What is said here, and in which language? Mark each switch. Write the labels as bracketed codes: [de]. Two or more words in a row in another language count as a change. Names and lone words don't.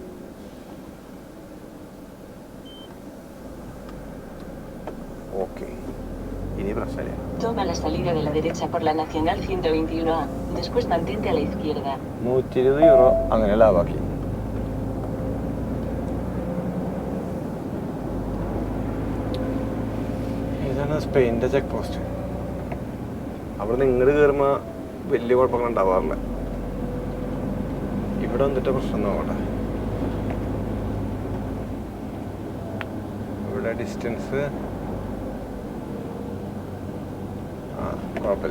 [ml] ഓക്കെ, ഇനി പ്രശ്നമില്ല. [es] Toma la salida de la derecha por la Nacional 121A, después mantente a la izquierda. [ml] 120 യൂറോ അങ്ങനെ ലാഭാക്കി. ഇതാണ് സ്പെയിൻ്റെ [en] check post. [ml] അവിടെ നിന്ന് ഇങ്ങോട്ട് കയറുമ്പോൾ വലിയ കുഴപ്പങ്ങൾ ഉണ്ടാവാറില്ല. ഇവിടെ വന്നിട്ട് പ്രശ്നം നോക്കട്ടെ. ഇവിടെ ഡിസ്റ്റൻസ് കുഴപ്പമില്ല.